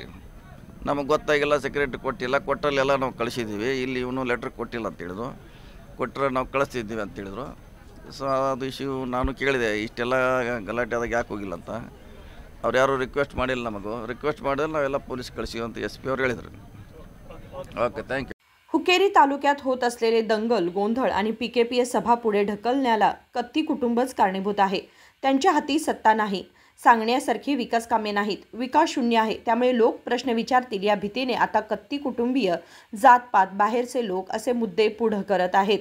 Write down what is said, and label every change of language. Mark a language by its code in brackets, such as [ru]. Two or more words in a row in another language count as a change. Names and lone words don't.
[kn] ನಮಗೆ ಗೊತ್ತಾಗಿಲ್ಲ, ಸೆಕ್ರೆಟ್ರಿ ಕೊಟ್ಟಿಲ್ಲ. ಕೊಟ್ಟಲ್ಲೆಲ್ಲ ನಾವು ಕಳಿಸಿದ್ದೀವಿ. ಇಲ್ಲಿ ಇವನು ಲೆಟ್ರ್ ಕೊಟ್ಟಿಲ್ಲ ಅಂತ ಹೇಳಿದ್ರು. ಕೊಟ್ಟರೆ ನಾವು ಕಳಿಸ್ತಿದ್ದೀವಿ ಅಂತ ಹೇಳಿದ್ರು. ಸೊ ಅದು ಇಶ್ಯೂ ನಾನು ಕೇಳಿದೆ, ಇಷ್ಟೆಲ್ಲ ಗಲಾಟೆ ಆದಾಗ ಯಾಕೆ ಹೋಗಿಲ್ಲ ಅಂತ. ಅವ್ರು ಯಾರು ರಿಕ್ವೆಸ್ಟ್ ಮಾಡಿಲ್ಲ. ನಮಗೂ ರಿಕ್ವೆಸ್ಟ್ ಮಾಡಿದ್ರೆ ನಾವೆಲ್ಲ ಪೊಲೀಸ್ ಕಳಿಸಿವಿ ಅಂತ SP ಅವ್ರು ಹೇಳಿದರು. [en] okay, thank you. [mr] हुक्केरी तालुक्यात होत असलेले दंगल, गोंधळ आणि PKPS सभा पुढे ढकलण्याला कत्ती कुटुंबच कारणीभूत आहे. त्यांच्या हाती सत्ता नाही, सांगण्यासारखी विकास कामे नाहीत, विकास शून्य आहे. त्यामुळे लोक प्रश्न विचारतील या भीतीने आता कत्ती कुटुंबीय, जातपात, बाहेरचे लोक असे मुद्दे पुढे करत आहेत.